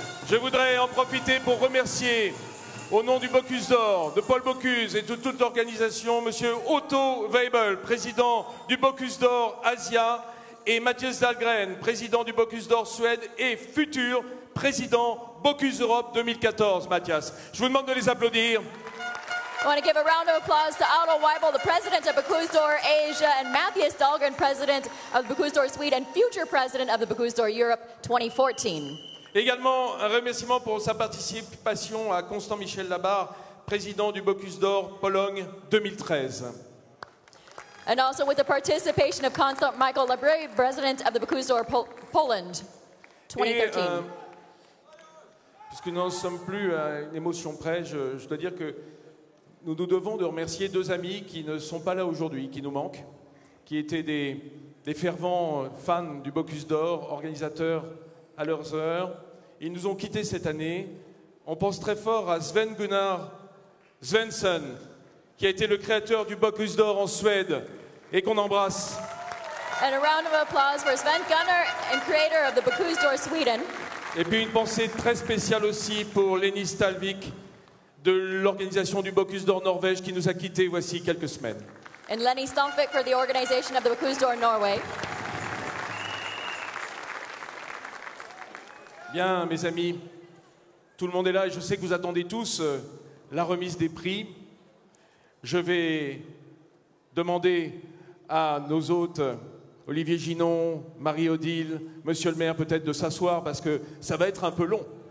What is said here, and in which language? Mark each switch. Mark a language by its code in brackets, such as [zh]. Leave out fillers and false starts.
[fr] Je voudrais en profiter pour remercier, au nom du Bocuse d'Or, de Paul Bocuse et de toute l'organisation, Monsieur Otto Weibel, président du Bocuse d'Or Asia, et Mathias Dahlgren, président du Bocuse d'Or Suède et futur président Bocuse Europe 2014. Mathias, je vous demande de les applaudir. [en] I want to give a round of applause to Aldo Weibel, the president of Bocuse d'Or Asia, and Matthias Dahlgren, president of the Bocuse d'Or Sweden and future president of the Bocuse d'Or Europe 2014. [fr] Également, un remerciement pour sa participation à Constant Michel Labarre, président du Bocuse d'Or Pologne 2013. [en] And also with the participation of Constant Michael Labrie, president of the Bocuse d'Or Poland 2013. [fr] Et, puisque nous n'en sommes plus à une émotion près, je dois dire que nous nous devons de remercier deux amis qui ne sont pas là aujourd'hui, qui nous manquent, qui étaient des fervents fans du Bocuse d'Or, organisateurs à leurs heures. Ils nous ont quittés cette année. On pense très fort à Sven Gunnar Svensson, qui a été le créateur du Bocuse d'Or en Suède et qu'on embrasse. [en] And a round of applause for Sven Gunnar and creator of the Bocuse d'Or Sweden. [fr] Et puis une pensée très spéciale aussi pour Lenny Stalvik de l'organisation du Bocuse d'Or Norvège qui nous a quittés voici quelques semaines. [en] And Lenny Stalvik for the organization of the Bocuse d'Or Norway. [fr] Bien, mes amis, tout le monde est là et je sais que vous attendez tous la remise des prix. Je vais demander à nos hôtes, Olivier Ginon, Marie-Odile, Monsieur le maire, peut-être de s'asseoir parce que ça va être un peu long.